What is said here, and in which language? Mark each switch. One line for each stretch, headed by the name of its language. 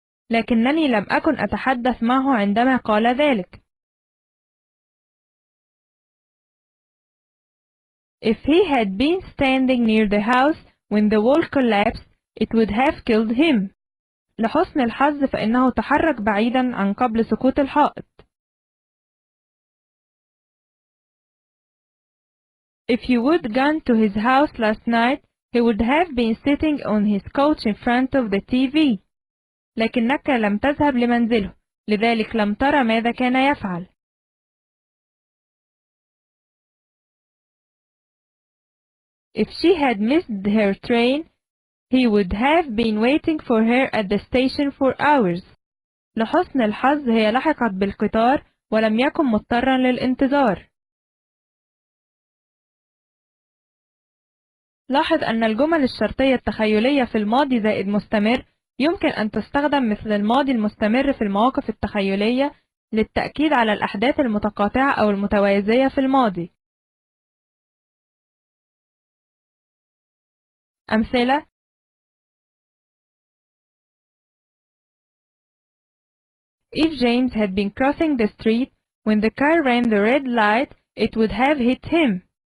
Arabic: لكنني لم أكن أتحدث معه عندما قال ذلك.
English: If he had been standing near the house when the wall collapsed it would have killed him.
Arabic: لحسن الحظ فإنه تحرك بعيدا عن قبل سقوط الحائط.
English: If you would gone to his house last night he would have been sitting on his couch in front of the TV.
Arabic: لكنك لم تذهب لمنزله لذلك لم ترى ماذا كان يفعل.
English: If she had missed her train he would have been waiting for her at the station for hours.
Arabic: لحسن الحظ هي لحقت بالقطار ولم يكن مضطرا للانتظار. لاحظ أن الجمل الشرطية التخيلية في الماضي زائد مستمر يمكن أن تستخدم مثل الماضي المستمر في المواقف التخيلية للتأكيد على الأحداث المتقاطعة أو المتوازية في الماضي.
English: أمثلة: If James had been crossing the street when the car ran the red light it would have hit him.